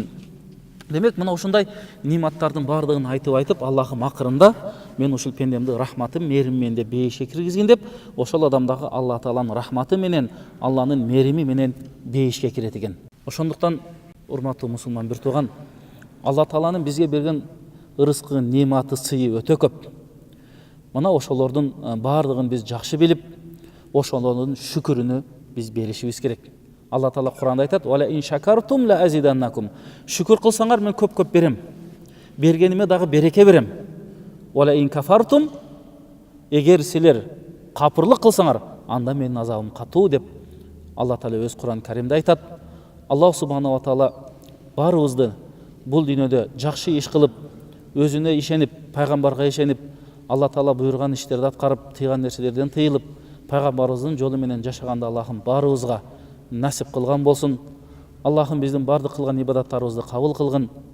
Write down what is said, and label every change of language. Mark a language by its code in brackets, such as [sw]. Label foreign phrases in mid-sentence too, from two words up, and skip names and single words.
[ky] Демек, мына ушундай нематтардын бардыгын айтып, Аллахым акырында мен ушул пендемди рахматым, мерим менен деп бейишке киргизген деп, ошол адамдагы Алла Тааланын рахматы менен, Алланын мерими менен бейишке кирет экен. Ошондуктан, урматтуу мусулман бир тууган, Алла Тааланын бизге берген ырыскы, нематы, сыйы өтө көп. Мына ошолордун бардыгын биз жакшы билип, ошолордун шүкүрүнү биз беришибиз керек. Алла Таала Куранда айтат: [ar] "ولئن شكرتم لأزيدنكم." [ky] Шүкүр кылсаңар мен көп берем. Бергениме дагы береке берем. [ar] "ولئن كفرتم", [ky] эгер силер капырлык кылсаңар, анда менин азабым катуу деп Алла Таала өз Куран Каримде айтат. [ar] الله سبحانه وتعالى [ky] барыбызды бул дүйнөдө жакшы иш кылып, өзүнө ишенип, пайгамбарга ишенип, Алла Таала буйрган иштерди аткарып, тыйган нерселерден тыйылып, пайгамбарыбыздын жолу менен жашаганда Аллахым барыбызга насип кылган болсун. Аллахым биздин бардык кылган ибадаттарыбызды кабыл кылгын.